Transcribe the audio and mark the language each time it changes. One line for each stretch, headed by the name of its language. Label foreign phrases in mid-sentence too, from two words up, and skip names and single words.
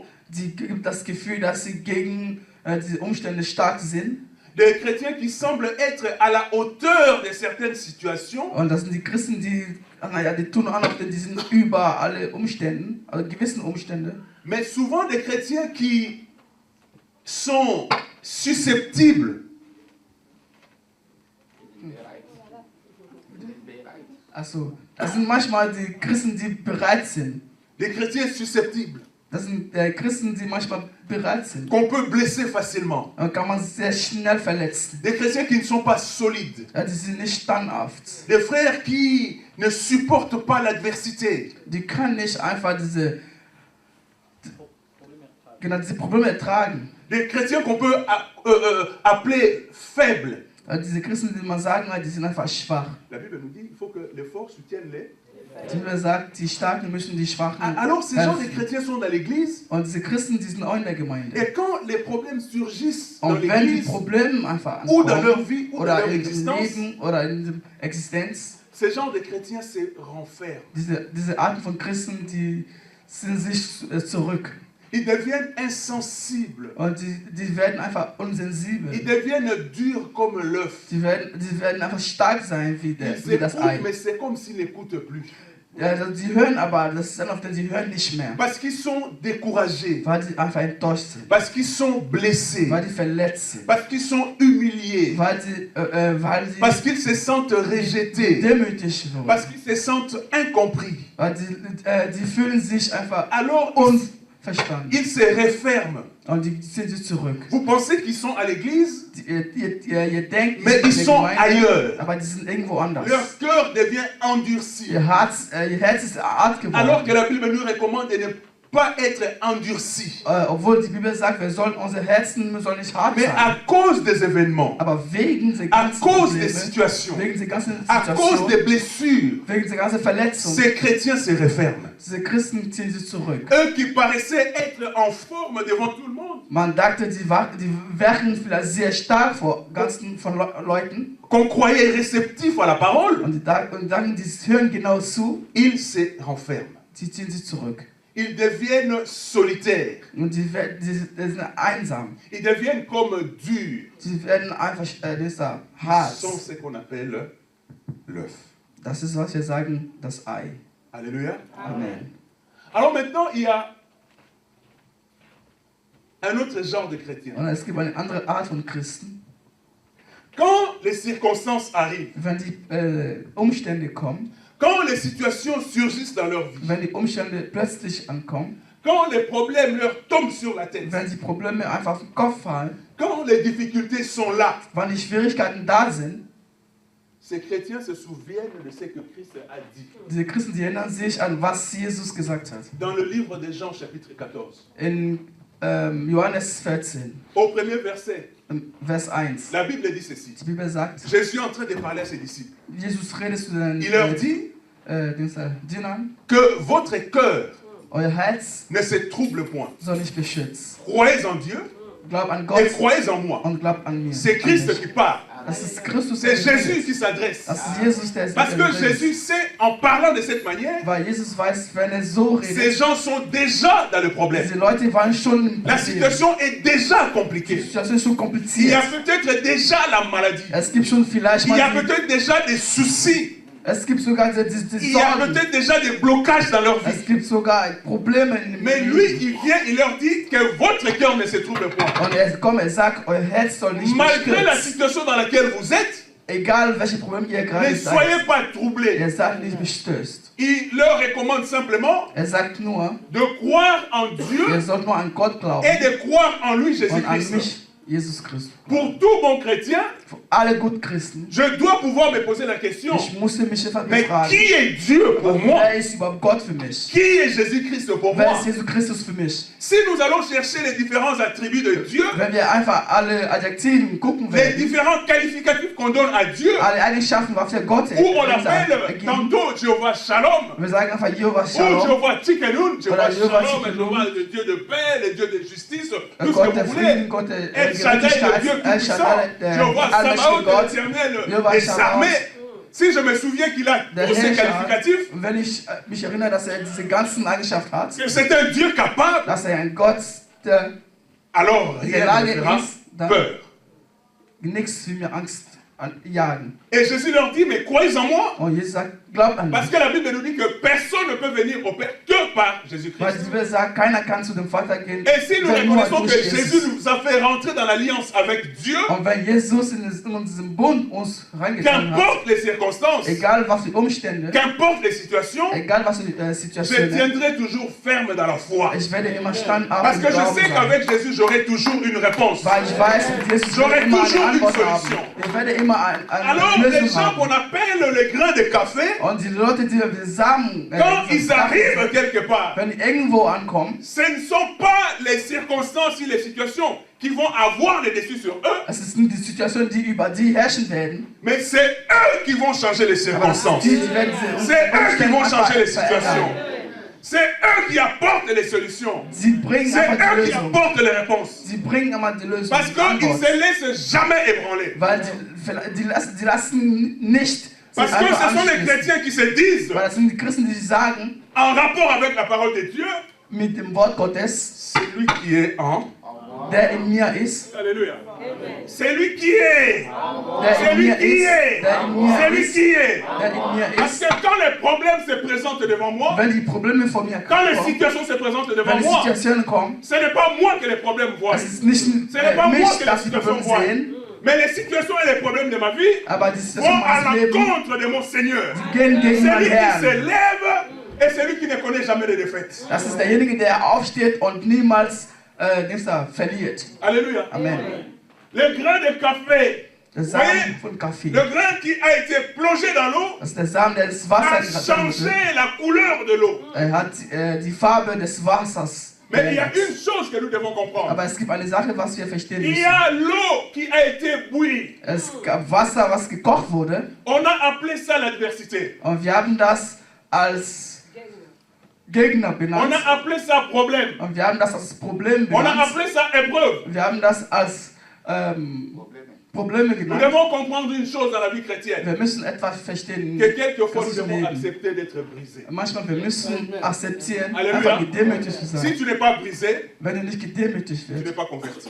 German: Die gibt das Gefühl, dass sie gegen die Umstände stark sind.
French: des chrétiens qui semblent être à la hauteur de certaines situations,
German: Und das sind die Christen, die tun auch noch, die sind über alle Umstände, also gewissen Umstände.
French: mais souvent des chrétiens qui sont susceptibles.
German: Also, das sind manchmal die Christen, die bereit sind.
French: Des chrétiens susceptibles,
German: Das sind Christen, die manchmal bereit sind.
French: qu'on peut blesser facilement.
German: Da kann man sehr schnell verletzen.
French: Des chrétiens qui ne sont pas solides.
German: Ja, die sind nicht standhaft.
French: Des frères qui ne supportent pas l'adversité.
German: Die können nicht einfach diese Probleme ertragen.
French: Des chrétiens qu'on peut appeler faibles.
German: Diese Christen, die man sagen, die sind einfach schwach.
French: La Bible nous dit qu'il faut que les forts soutiennent les...
German: Die Bibel sagt, die Starken müssen die Schwachen
French: Alors ces gens, les
German: helfen.
French: chrétiens sont dans l'église.
German: Und diese Christen, die sind auch in der Gemeinde.
French: Et quand les problèmes surgissent dans
German: Und wenn die
French: l'église,
German: Probleme einfach
French: ou dans leur
German: ankommen,
French: vie, ou dans
German: oder
French: leur
German: in ihrem
French: existence,
German: Leben oder in der Existenz,
French: ces gens de chrétiens se renferment.
German: diese Arten von Christen, die ziehen sich zurück.
French: Ils deviennent insensibles.
German: Und die werden einfach
French: Ils
German: unsensibel.
French: deviennent durs comme l'œuf.
German: Die werden einfach stark sein wie
French: Ils
German: das
French: écoutent,
German: Ei.
French: mais c'est comme s'ils n'écoutent plus.
German: Ja, die hören aber, das ist dann oft, die hören nicht mehr.
French: Parce qu'ils sont découragés.
German: Weil die einfach enttäuscht sind.
French: Parce qu'ils sont blessés.
German: Weil die verletzt sind.
French: Parce qu'ils sont humiliés.
German: Weil sie
French: Parce qu'ils se sentent rejetés.
German: demütig wurden.
French: Parce qu'ils se sentent incompris.
German: Weil die fühlen sich einfach
French: Alors,
German: unverstanden.
French: ils se referment.
German: Und die ziehen sich zurück.
French: Vous pensez qu'ils sont à l'église,
German: Ihr denkt,
French: mais ils sont ailleurs.
German: aber die sind irgendwo anders.
French: Leur cœur devient endurci.
German: Ihr Herz ist hart geworden.
French: Alors que la Bible nous recommande de ne pas être endurci.
German: Obwohl die Bibel sagt, unsere Herzen sollen nicht hart
French: Mais
German: sein.
French: à cause des événements,
German: Aber wegen der
French: à
German: ganzen
French: cause des
German: Probleme,
French: situations,
German: wegen der ganzen
French: à cause
German: Situation,
French: des blessures,
German: wegen der ganzen Verletzung,
French: ces chrétiens se referment.
German: diese Christen ziehen sich zurück.
French: Eux qui paraissaient être en forme devant tout le monde,
German: Man dachte, die wirken vielleicht sehr stark vor ganzen von Leuten
French: qu'on croyait réceptifs à la parole,
German: und dann die hören genau zu,
French: ils se renferment.
German: die ziehen sich zurück.
French: Ils deviennent solitaires.
German: Und die sind einsam.
French: Ils deviennent comme durs.
German: Die werden einfach
French: Ils
German: hart.
French: sont ce qu'on appelle l'œuf.
German: Das ist, was wir sagen, das Ei.
French: Alléluia.
German: Amen.
French: Alors maintenant, il y a un autre genre de chrétien.
German: Und es gibt eine andere Art von Christen.
French: Quand les circonstances arrivent,
German: Wenn die Umstände kommen,
French: quand les situations surgissent dans leur vie,
German: wenn die Umstände plötzlich ankommen,
French: quand les problèmes leur tombent sur la tête,
German: wenn die Probleme einfach auf den Kopf fallen,
French: quand les difficultés sont là,
German: wenn die Schwierigkeiten da sind,
French: ces chrétiens se souviennent de ce que Christ a dit.
German: diese Christen, die erinnern sich an, was Jesus gesagt hat.
French: Dans le livre de Jean, chapitre 14,
German: In Johannes 14,
French: au premier verset,
German: Vers 1.
French: la Bible dit ceci.
German: Die Bibel sagt,
French: Jésus est en train de parler à ses disciples.
German: Jesus redet zu den
French: Il leur dit
German: Dienern,
French: que votre cœur
German: euer Herz
French: ne se trouble point.
German: soll nicht beschützt.
French: Croyez en Dieu
German: Glaubt an
French: et
German: Gott
French: croyez en moi.
German: und glaubt an mir.
French: C'est Christ qui parle.
German: Das ist Christus,
French: C'est
German: der
French: Jésus
German: redet.
French: qui s'adresse.
German: Das ist Jesus, der
French: Parce que
German: redet.
French: Jésus sait, en parlant de cette manière,
German: Weil Jesus weiß, wenn er so
French: ces
German: redet,
French: gens sont déjà dans le problème.
German: diese Leute waren schon im
French: La
German: Problem.
French: situation est déjà
German: Die
French: compliquée.
German: Situation ist schon
French: Il y a
German: kompliziert.
French: peut-être déjà la maladie.
German: Es gibt schon vielleicht
French: Il y a
German: mal,
French: peut-être déjà des soucis.
German: es gibt sogar die
French: Il y a
German: Sorgen.
French: peut-être déjà des blocages dans leur
German: Es
French: vie.
German: gibt sogar Probleme in
French: Mais
German: dem
French: lui,
German: Leben.
French: il vient, il leur dit que votre cœur ne se trouble point.
German: Und er kommt, er sagt, euer Herz soll nicht
French: Malgré la
German: bestürzt.
French: situation dans laquelle vous êtes,
German: egal welche Probleme ihr
French: Ne
German: gerade
French: soyez
German: seid,
French: pas troublés.
German: seid nicht bestürzt.
French: Il leur recommande simplement
German: Sagt nur,
French: de croire en Dieu
German: ihr sollt nur an Gott glauben
French: et de croire en lui,
German: und an
French: Jésus-Christ.
German: mich, Jesus Christus.
French: Pour tout bon chrétien,
German: Für alle guten Christen,
French: je dois pouvoir me poser la question,
German: ich musste mich einfach
French: mais
German: befragen,
French: qui est Dieu pour moi?
German: wer ist überhaupt Gott für mich?
French: Qui est Jésus-Christ pour
German: Wer
French: moi?
German: ist Jesus Christus für mich?
French: Si nous allons chercher les différents attributs de Dieu,
German: Wenn wir einfach alle Adjektiven gucken
French: les
German: werden,
French: différents qualificatifs qu'on donne à Dieu,
German: alle Eigenschaften, was wir Gott
French: où on l'appelle
German: ergeben,
French: tantôt Jéhovah Shalom,
German: wir sagen einfach Jehovah
French: ou
German: Shalom,
French: Jéhovah Tchikenun, Jéhovah
German: Jéhovah
French: Shalom,
German: Tsidkenu.
French: Jéhovah le Dieu de paix, le Dieu de justice, tout ce
German: Gott
French: que
German: der
French: vous
German: Frieden,
French: voulez.
German: Gott der
French: El Shaddai, le
German: Gerechtigkeit,
French: Dieu
German: El
French: tout-puissant,
German: Shaddai, der
French: Jéhovah
German: allmächtige
French: Sabaoth,
German: Gott,
French: l'éternel
German: Jehovah
French: des
German: Sabaoth.
French: armées. Si je me souviens qu'il a
German: der
French: tous ces
German: Herrscher.
French: qualificatifs,
German: Und wenn ich mich erinnere, dass diese ganzen Eigenschaften hat,
French: que c'est un Dieu capable,
German: dass ein Gott, der
French: alors
German: in
French: rien
German: der
French: ne
German: Lage
French: fera
German: ist, dann
French: peur.
German: nichts für mir Angst jagen.
French: Et Jésus leur dit, mais croyez en moi,
German: Und Jesus sagt, glaubt an
French: parce
German: mich.
French: que la Bible nous dit que personne ne peut venir au Père que par
German: Weil
French: Jésus-Christ.
German: die Bibel sagt, keiner kann zu dem Vater gehen,
French: Et si nous
German: wenn nur
French: reconnaissons que
German: durch
French: Jésus
German: Jesus.
French: nous a fait rentrer dans l'alliance avec Dieu,
German: Und wenn Jesus in diesen Bund uns reingetan hat,
French: qu'importe les circonstances,
German: egal was die Umstände,
French: qu'importe les situations,
German: egal was die
French: je
German: Situation ist,
French: tiendrai toujours ferme dans la foi.
German: ich werde immer standhaft
French: Parce
German: im
French: que je
German: Glauben
French: sais
German: sein.
French: qu'avec Jésus, j'aurai toujours une réponse.
German: Weil ich weiß, mit Jesus
French: J'aurai
German: werde immer
French: toujours
German: eine
French: une
German: Antwort haben.
French: solution.
German: Ich werde immer eine
French: Alors, les
German: Lösung
French: gens
German: haben.
French: qu'on appelle les grains de café,
German: Und die Leute, die wir Samen,
French: quand ils arrivent quelque part,
German: wenn die irgendwo ankommen,
French: ce ne sont pas les circonstances et les situations qui vont avoir le dessus sur eux,
German: es ist nicht die Situation, die über die herrschen werden,
French: mais c'est eux qui vont changer les
German: aber es
French: circonstances.
German: sind die werden diese
French: C'est eux qui vont
German: Umstände
French: changer les
German: einfach
French: situations.
German: verändern.
French: C'est eux qui apportent les solutions.
German: Sie bringen
French: C'est
German: einfach die
French: eux qui
German: Lösung.
French: apportent les réponses.
German: Sie bringen immer die Lösung.
French: Parce
German: die
French: qu'ils ne
German: Antwort.
French: se laissent jamais ébranler.
German: Weil die lassen nicht sich
French: Parce que
German: einfach
French: ce sont les
German: anschließen.
French: chrétiens qui se disent,
German: Weil das sind die Christen, die sagen,
French: en rapport avec la parole de Dieu,
German: mit dem Wort Gottes,
French: celui qui est en.
German: der in mir ist,
French: Alléluia. C'est lui qui est.
German: der
French: C'est
German: in
French: lui
German: mir
French: qui
German: ist,
French: est.
German: der in mir
French: C'est lui
German: ist,
French: qui est.
German: der in mir
French: Parce
German: ist.
French: que quand les problèmes se présentent devant moi,
German: Wenn die Probleme vor mir
French: quand les
German: kommen,
French: situations se présentent devant
German: wenn die
French: moi,
German: Situationen kommen,
French: ce n'est pas moi que les problèmes voient.
German: es ist nicht
French: Ce n'est pas moi
German: mich,
French: que les
German: dass die
French: situations
German: Probleme
French: voient.
German: sehen,
French: Mais les situations et les problèmes de ma vie
German: aber die Situation
French: vont à
German: meines Lebens
French: l'encontre de mon Seigneur.
German: gehen gegen
French: Celui
German: meinen
French: qui se
German: Herrn.
French: lève et celui qui ne connaît jamais de défaite.
German: Das ist derjenige, der aufsteht und niemals verliert.
French: Alléluia.
German: Amen.
French: Le grain de café,
German: Der
French: vous voyez,
German: Samen von Kaffee.
French: le grain qui a été plongé dans l'eau
German: Das ist der Samen, der das Wasser
French: a
German: gerettet
French: changé la couleur de l'eau.
German: Er hat die Farbe des Wassers
French: Mais il y a
German: verändert.
French: une chose que nous devons comprendre.
German: Aber es gibt eine Sache, was wir verstehen
French: Il y
German: müssen.
French: a l'eau qui a été bouillie.
German: Es gab Wasser, was gekocht wurde.
French: On a appelé ça l'adversité.
German: Und wir haben das als Gegner
French: On
German: benannt.
French: a appelé ça problème.
German: Und wir haben das als Problem
French: On a
German: benannt.
French: appelé ça épreuve.
German: Wir haben das als Probleme
French: Nous
German: genannt.
French: devons comprendre une chose dans la vie chrétienne.
German: Wir müssen etwas verstehen.
French: Que quelquefois nous
German: Das
French: devons
German: Leben.
French: accepter d'être brisés.
German: Manchmal wir müssen akzeptieren, Halleluja. einfach gedemütigt zu
French: Si
German: sein.
French: tu n'es pas brisé,
German: Wenn du nicht gedemütigt
French: tu n'es
German: wirst,
French: pas converti.